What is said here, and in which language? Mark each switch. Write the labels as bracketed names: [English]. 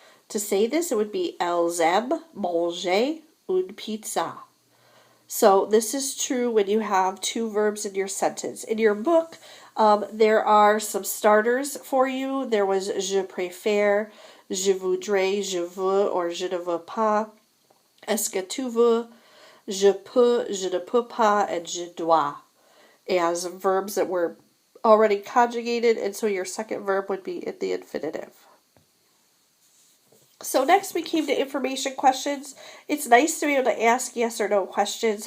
[English] To say this, it would be [French] elles aiment manger une pizza. [English] So this is true when you have two verbs in your sentence. In your book, there are some starters for you. There was [French] je préfère, je voudrais, je veux, [English] or [French] je ne veux pas. Est-ce que tu veux? Je peux, je ne peux pas, [English] and [French] je dois, [English] as verbs that were already conjugated, and so your second verb would be in the infinitive. So next we came to information questions. It's nice to be able to ask yes or no questions.